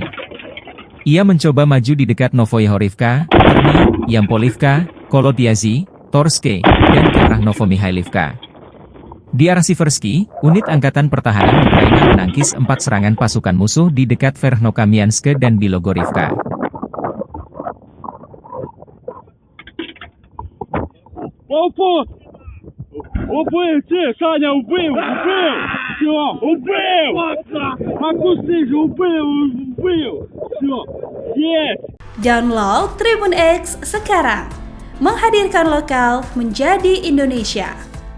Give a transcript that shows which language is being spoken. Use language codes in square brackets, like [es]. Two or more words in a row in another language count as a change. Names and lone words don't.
[id] Ia mencoba maju di dekat Novoyahorivka, Terny, Yampolivka, Kolodyazy, Torske, dan ke arah Novomikhailivka. Di arah Siversky, unit Angkatan Pertahanan Ukraina menangkis 4 serangan pasukan musuh di dekat Verkhnokamianske dan Bilogorivka. [uk] Убив! Саня, убив! Все! Убив! Макусиш, убив! Все! Yes! [id] Download Tribun X sekarang. Menghadirkan lokal menjadi Indonesia.